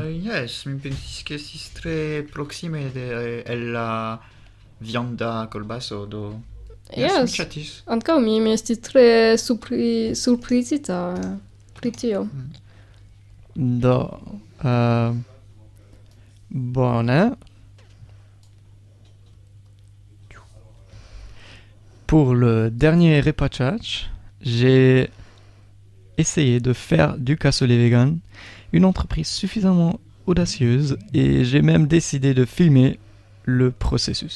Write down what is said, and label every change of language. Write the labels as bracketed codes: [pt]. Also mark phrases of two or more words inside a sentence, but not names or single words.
[eo] Yes, mi pensis ke estis tre proksime el la vianda kolbaso, do yes, mi ŝatis. Ankaŭ mi estis tre surprizita pri tio. Do, bone. [fr] Pour le dernier repachage, j'ai essayé de faire du cassoulet vegan, une entreprise suffisamment audacieuse, et j'ai même décidé de filmer le processus.